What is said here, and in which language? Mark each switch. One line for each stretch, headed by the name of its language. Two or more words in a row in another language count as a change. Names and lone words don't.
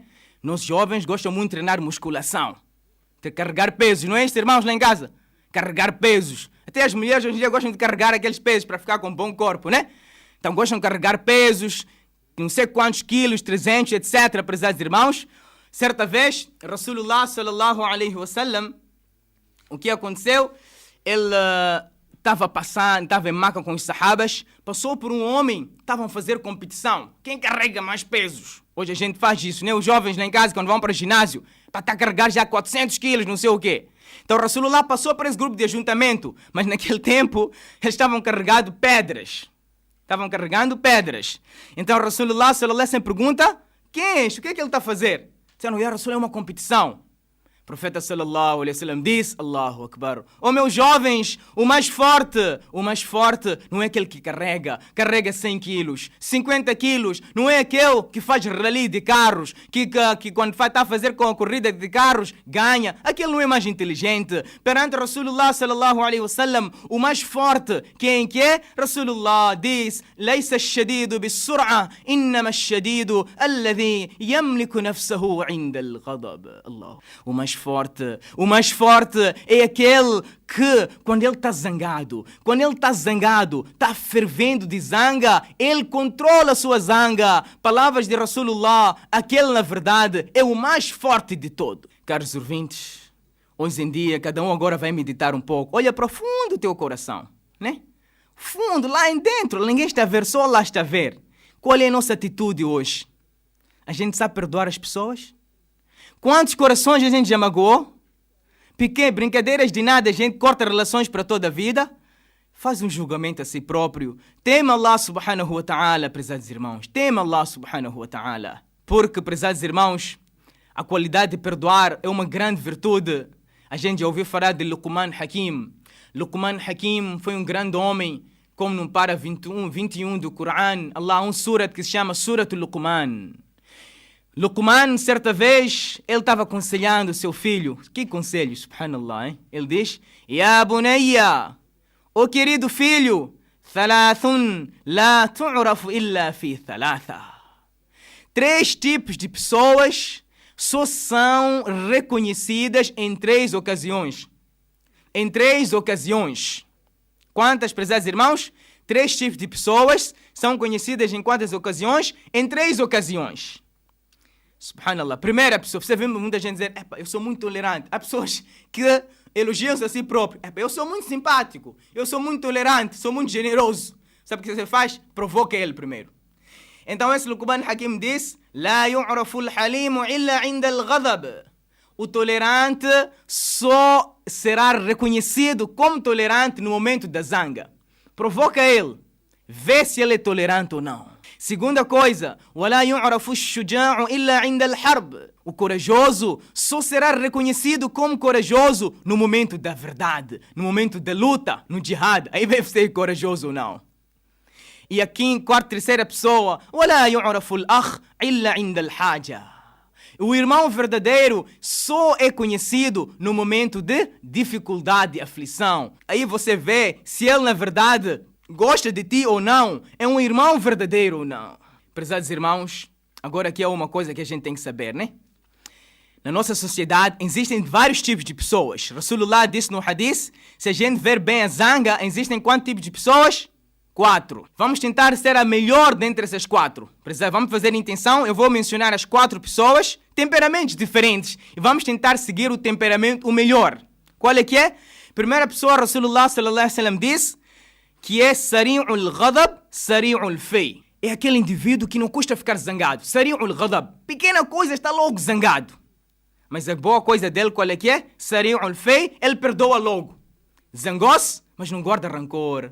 Portuguese: Nossos jovens gostam muito de treinar musculação, de carregar pesos, não é isso, irmãos, lá em casa? Carregar pesos. Até as mulheres hoje em dia gostam de carregar aqueles pesos para ficar com um bom corpo, né? Então gostam de carregar pesos, não sei quantos quilos, 300, etc, prezados irmãos. Certa vez,
Arabic: رسول الله صلى الله عليه وسلم,
Portuguese: o que aconteceu? Ele estava em Meca com os sahabas, passou por um homem, estavam a fazer competição. Quem carrega mais pesos? Hoje a gente faz isso, né? Os jovens lá em casa, quando vão para o ginásio, para estar a carregar já 400 quilos, não sei o quê. Então Rasulullah passou por esse grupo de ajuntamento, mas naquele tempo eles estavam carregando pedras. Então Rasulullah
Arabic: صلى الله عليه وسلم
Portuguese: pergunta, quem é este? O que é que ele está a fazer? Disseram,
Arabic: يا رسول,
Portuguese: é uma competição. O profeta
Arabic: صلى الله عليه وسلم
Portuguese: disse,
Arabic: الله أكبر,
Portuguese: meus jovens, o mais forte não é aquele que carrega 100 quilos, 50 quilos, não é aquele que faz rally de carros, que quando está a fazer com a corrida de carros, ganha. Aquele não é mais inteligente. Perante Rasulullah
Arabic: صلى الله عليه وسلم,
Portuguese: o mais forte, quem que é? Rasulullah diz,
Arabic: ليس الشديد بالسرعة إنما الشديد الذي يملك نفسه عند الغضب. الله.
Portuguese: O mais forte é aquele que, quando ele está zangado, está fervendo de zanga, ele controla a sua zanga. Palavras de Rasulullah, aquele na verdade é o mais forte de todo. Caros ouvintes, hoje em dia cada um agora vai meditar um pouco. Olha profundo o teu coração, né? Fundo, lá em dentro, ninguém está a ver, só Allah está a ver. Qual é a nossa atitude hoje? A gente sabe perdoar as pessoas? Quantos corações a gente já magoou? Brincadeiras de nada, a gente corta relações para toda a vida. Faz um julgamento a si próprio. Tema Allah
Arabic: سبحانه وتعالى,
Portuguese: prezados irmãos. Tema Allah
Arabic: سبحانه وتعالى.
Portuguese: Porque, prezados irmãos, a qualidade de perdoar é uma grande virtude. A gente já ouviu falar de Luqman Hakim. Luqman Hakim foi um grande homem, como no para 21 do Coran. Allah, um surat que se chama Surat Luqman. Luqman, certa vez, ele estava aconselhando seu filho. Que conselho, subhanallah, hein? Ele diz,
Arabic: يا بني,
Portuguese: querido filho,
Arabic: ثلاثة لا تعرف إلا في ثلاثة.
Portuguese: 3 tipos de pessoas só são reconhecidas em 3 ocasiões. Em 3 ocasiões. Quantas, prezados irmãos? 3 tipos de pessoas são conhecidas em quantas ocasiões? Em 3 ocasiões. Subhanallah. Primeira pessoa, você vê muita gente dizer, eu sou muito tolerante. Há pessoas que elogiam-se a si próprio. Eu sou muito simpático, eu sou muito tolerante, sou muito generoso. Sabe o que você faz? Provoca ele primeiro. Então esse Luqman Hakim diz,
Arabic: لا يعرف الحليم إلا عند الغضب.
Portuguese: O tolerante só será reconhecido como tolerante no momento da zanga. Provoca ele. Vê se ele é tolerante ou não. Segunda coisa,
Arabic: وَلَا يُعْرَفُ الشُّجَاعُ إِلَّا عِنْدَ الْحَرْبِ.
Portuguese: O corajoso só será reconhecido como corajoso no momento da verdade, no momento da luta, no jihad. Aí deve ser corajoso ou não. E aqui em terceira pessoa,
Arabic: وَلَا يُعْرَفُ الْأَخْ إِلَّا عِنْدَ الْحَاجَةِ.
Portuguese: O irmão verdadeiro só é conhecido no momento de dificuldade e aflição. Aí você vê se ele na verdade gosta de ti ou não, é um irmão verdadeiro ou não. Prezados irmãos, agora aqui é uma coisa que a gente tem que saber, né? Na nossa sociedade existem vários tipos de pessoas. Rasulullah disse no hadith, se a gente ver bem a zanga, existem quantos tipos de pessoas? 4. Vamos tentar ser a melhor dentre essas 4. Vamos fazer intenção, eu vou mencionar as 4 pessoas, temperamentos diferentes, e vamos tentar seguir o temperamento, o melhor. Qual é que é? Primeira pessoa, Rasulullah
Arabic: صلى الله عليه وسلم
Portuguese: disse, que é
Arabic: سريع الغضب سريع الفيء.
Portuguese: É aquele indivíduo que não custa ficar zangado.
Arabic: سريع الغضب.
Portuguese: Pequena coisa, está logo zangado. Mas a boa coisa dele, qual é que é? Sari'ul Fay, ele perdoa logo. Zangou-se, mas não guarda rancor.